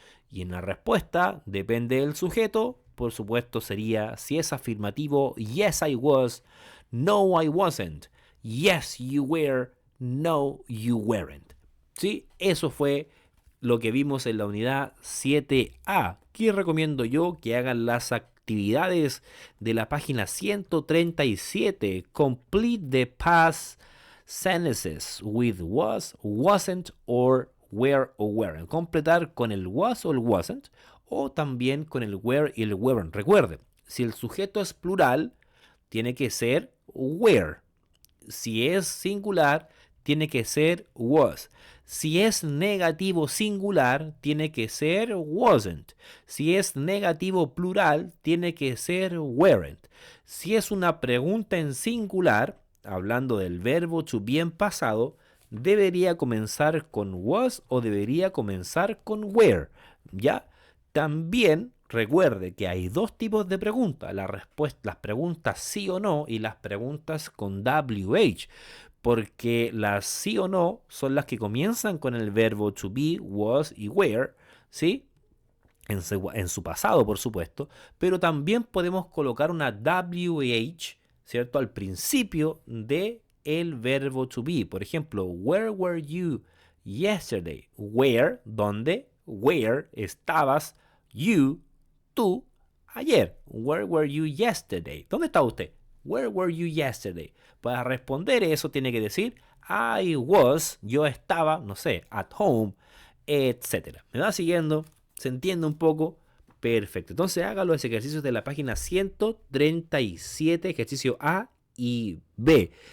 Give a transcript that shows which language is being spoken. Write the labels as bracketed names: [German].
[Spanish] Y en la respuesta, depende del sujeto, por supuesto sería, si es afirmativo, [English] yes I was, no I wasn't, yes you were, no you weren't. [Spanish] ¿Sí? Eso fue lo que vimos en la unidad 7A. ¿Qué recomiendo yo? Que hagan las actividades de la página 137. [English] Complete the past sentences with was, wasn't, or were o weren't. [Spanish] Completar con el was o el wasn't, o también con el were y el weren't. Recuerden, si el sujeto es plural, tiene que ser were. Si es singular, tiene que ser was. Si es negativo singular, tiene que ser wasn't. Si es negativo plural, tiene que ser weren't. Si es una pregunta en singular, hablando del verbo to be en pasado, debería comenzar con was o debería comenzar con were. ¿Ya? También recuerde que hay dos tipos de preguntas, las preguntas sí o no y las preguntas con WH, porque las sí o no son las que comienzan con el verbo to be, was y were, ¿sí? En su pasado, por supuesto, pero también podemos colocar una WH, ¿cierto? Al principio de el verbo to be. Por ejemplo, [English] where were you yesterday? [Spanish] Where, ¿dónde? Where estabas you, tú, ayer. [English] Where were you yesterday? [Spanish] ¿Dónde estaba usted? [English] Where were you yesterday? [Spanish] Para responder eso tiene que decir [English] I was, [Spanish] yo estaba, no sé, [English] at home, [Spanish] etc. ¿Me va siguiendo? ¿Se entiende un poco? Perfecto. Entonces haga los ejercicios de la página 137, ejercicio A y B.